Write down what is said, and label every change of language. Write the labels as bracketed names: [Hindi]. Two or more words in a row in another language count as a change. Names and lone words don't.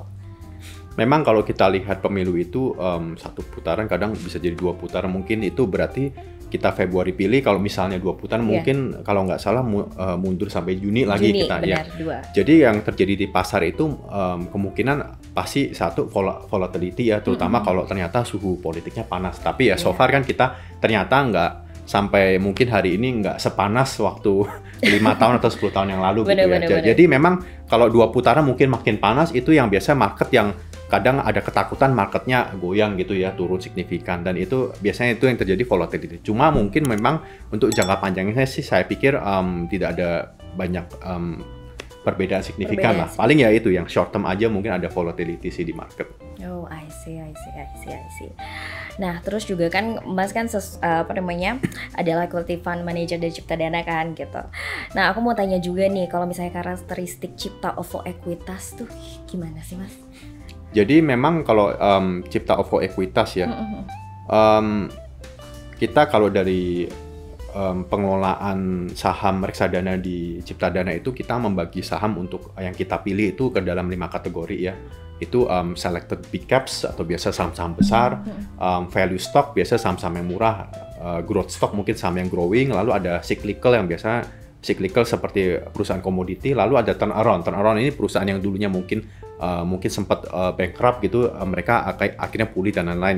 [Indonesian] Memang kalau kita lihat pemilu itu 1 putaran kadang bisa jadi 2 putaran, mungkin itu berarti kita Februari pilih, kalau misalnya 2 putaran mungkin kalau nggak salah mundur sampai Juni lagi kita benar, ya. Jadi yang terjadi di pasar itu kemungkinan pasti satu volatility ya, terutama kalau ternyata suhu politiknya panas. Tapi ya [English] so far [Indonesian] kan kita ternyata nggak sampai mungkin hari ini nggak sepanas waktu 5 tahun atau 10 tahun yang lalu gitu ya. Jadi memang kalau 2 putaran mungkin makin panas, itu yang biasa market yang kadang ada ketakutan marketnya goyang gitu ya, turun signifikan, dan itu biasanya itu yang terjadi volatility. Cuma mungkin memang untuk jangka panjangnya sih saya pikir tidak ada banyak perbedaan signifikan lah. Paling ya itu yang [English] short term [Indonesian] aja mungkin ada volatility sih di market. [English] Oh, I see. [Indonesian] Nah, terus juga kan Mas kan adalah [English] equity fund manager [Indonesian] dari Cipta Dana kan gitu. Nah, aku mau tanya juga nih, kalau misalnya karakteristik Cipta OVO Equitas tuh gimana sih Mas? Jadi memang kalau Cipta OVO Equitas ya, kita kalau dari pengelolaan saham reksadana di Cipta Dana itu kita membagi saham untuk yang kita pilih itu ke dalam 5 kategori ya. Itu [English] selected big caps [Indonesian] atau biasa saham-saham besar, [English] value stock [Indonesian] biasa saham-saham yang murah, [English] growth stock [Indonesian] mungkin saham yang growing, lalu ada cyclical yang biasa cyclical seperti perusahaan komoditi, lalu ada turnaround. Turnaround ini perusahaan yang dulunya mungkin sempat bankrupt gitu, mereka akhirnya pulih dan lain-lainnya.